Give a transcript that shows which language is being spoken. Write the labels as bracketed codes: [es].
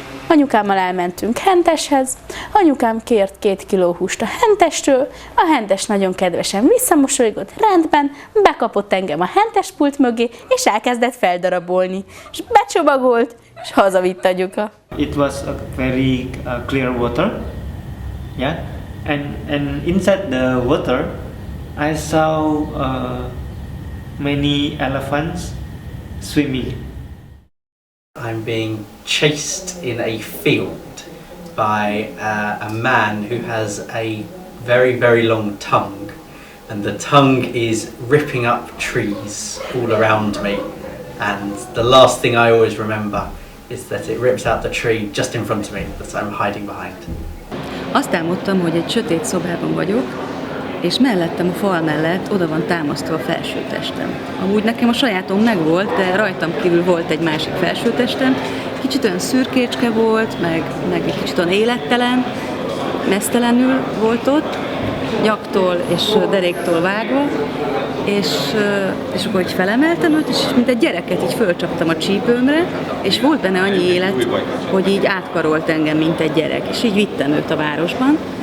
[hu] Anyukámmal elmentünk henteshez, anyukám kért 2 kiló húst a hentestől, a hentes nagyon kedvesen visszamosolygott, rendben, bekapott engem a hentespult mögé, és elkezdett feldarabolni, és becsomagolt, és hazavitt anyuka. [en] It was a very clear water, yeah, and inside the water, I saw many elephants swimming. I'm being chased in a field by a man who has a very, very long tongue, and the tongue is ripping up trees all around me, and the last thing I always remember is that it rips out the tree just in front of me that I'm hiding behind. [hu] Azt álmodtam, hogy egy sötét szobában vagyok, és mellettem a fal mellett oda van támasztva a felsőtestem. Amúgy nekem a sajátom megvolt, de rajtam kívül volt egy másik felsőtestem. Kicsit olyan szürkécske volt, meg egy kicsit olyan élettelen, meztelenül volt ott, nyaktól és deréktól vágva, és akkor így felemeltem őt, és mint egy gyereket így fölcsaptam a csípőmre, és volt benne annyi élet, hogy így átkarolt engem, mint egy gyerek, és így vittem őt a városban.